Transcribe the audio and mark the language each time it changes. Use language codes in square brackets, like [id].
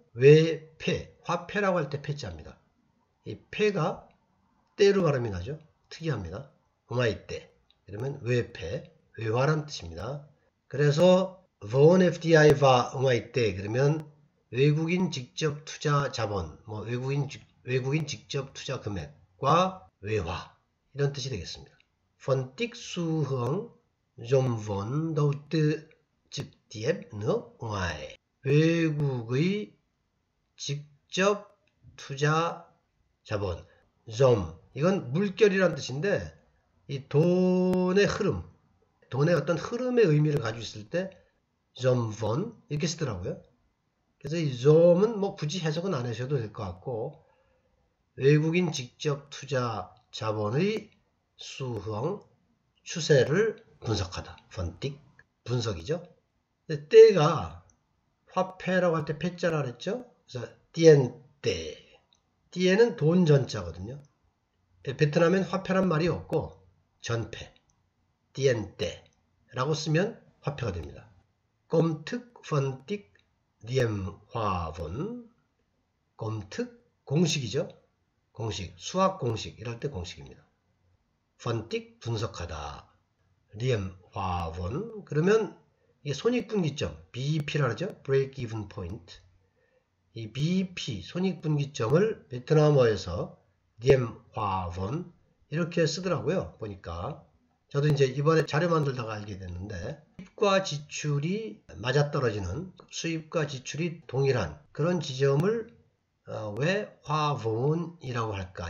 [ko] 외패, 화폐라고 할 때 패자입니다. 이 패가 때로 발음이 나죠. 특이합니다. 응화이 때. 그러면 외패, 외화라는 뜻입니다. 그래서 von FDI와 응화이 때 그러면 외국인 직접 투자 자본, 뭐 외국인 직접 투자 금액과 외화 이런 뜻이 되겠습니다. [vi] phân tích xu hướng dòng vốn đầu tư trực tiếp nước ngoài. [ko] 외국의 직접 투자 자본, 좀 이건 물결이라는 뜻인데 이 돈의 흐름, 돈의 어떤 흐름의 의미를 가지고 있을 때 좀본 이렇게 쓰더라고요. 그래서 이 좀은 뭐 굳이 해석은 안 하셔도 될 것 같고 외국인 직접 투자 자본의 수흥, 추세를 분석하다. phân tích, 분석이죠. 근데 때가 화폐라고 할 때 패자라 그랬죠. 그래서 띠엔때, 띠에는 돈 전자거든요. 베트남엔 화폐란 말이 없고 전패, 띠엔때라고 쓰면 화폐가 됩니다. 꼼특, phân tích, 리엠화본, 꼼특, 공식이죠. 공식, 수학 공식 이럴 때 공식입니다. phân tích, 분석하다. 리엠화본, 그러면 이게 손익분기점, BEP라 하죠. [en] Break Even Point. [ko] 이 BEP, 손익분기점을 베트남어에서 리엠화본 이렇게 쓰더라고요. 보니까. 저도 이제 이번에 자료 만들다가 알게 됐는데 수입과 지출이 맞아떨어지는, 수입과 지출이 동일한 그런 지점을 왜 화본이라고 할까?